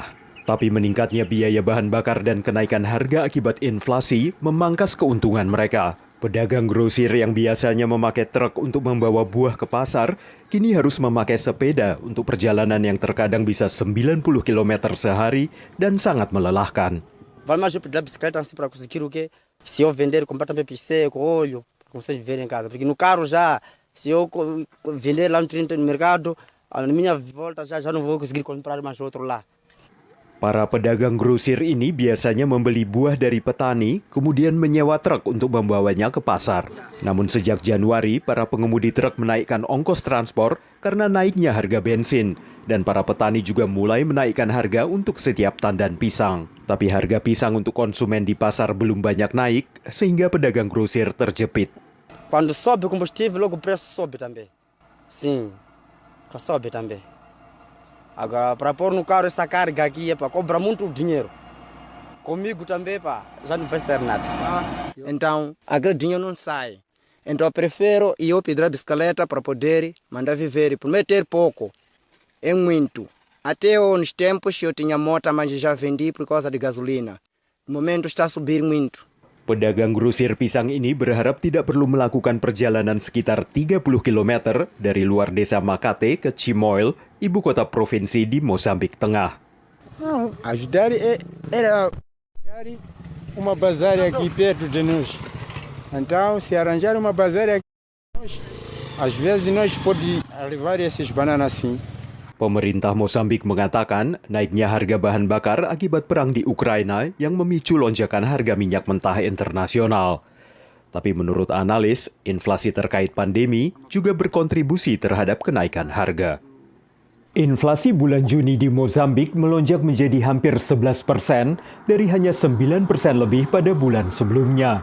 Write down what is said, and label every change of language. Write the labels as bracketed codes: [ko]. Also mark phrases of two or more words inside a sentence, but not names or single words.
[id] Tapi meningkatnya biaya bahan bakar dan kenaikan harga akibat inflasi memangkas keuntungan mereka. Pedagang grosir yang biasanya memakai truk untuk membawa buah ke pasar, kini harus memakai sepeda untuk perjalanan yang terkadang bisa 90 km sehari dan sangat melelahkan. [pt] Vale mais eu pedir a bicicleta assim para conseguir o quê? Se eu vender, comprar também piseco, óleo, para conseguir viver em casa. Porque no carro já, se eu vender lá no mercado, a minha volta já não vou conseguir comprar mais outro lá. [id] Para pedagang grosir ini biasanya membeli buah dari petani, kemudian menyewa truk untuk membawanya ke pasar. Namun sejak Januari, para pengemudi truk menaikkan ongkos transport karena naiknya harga bensin. Dan para petani juga mulai menaikkan harga untuk setiap tandan pisang. Tapi harga pisang untuk konsumen di pasar belum banyak naik, sehingga pedagang grosir terjepit. [pt] Quando sobe o combustível, logo o preço sobe também. Sim, sobe também. Agora, para pôr no carro essa carga aqui, cobra muito dinheiro. Comigo também, já não vai ser nada. Então, aquele dinheiro não sai. Então, eu prefiro eu pedir a bicicleta para poder mandar viver. Prometer pouco. É muito. Até uns tempos eu tinha moto, mas já vendi por causa de gasolina. No momento está a subir muito. [id] Pedagang grosir pisang ini berharap tidak perlu melakukan perjalanan sekitar 30 km dari luar desa Makate ke Chimoil, ibu kota provinsi di Mozambik Tengah. [pt] Não, ajudar era uma bazar aqui perto de nós. Então, se arranjar uma bazar aqui, às vezes nós podemos levar esses bananas assim. [id] Pemerintah Mozambik mengatakan naiknya harga bahan bakar akibat perang di Ukraina yang memicu lonjakan harga minyak mentah internasional. Tapi menurut analis, inflasi terkait pandemi juga berkontribusi terhadap kenaikan harga. Inflasi bulan Juni di Mozambik melonjak menjadi hampir 11% dari hanya 9% lebih pada bulan sebelumnya.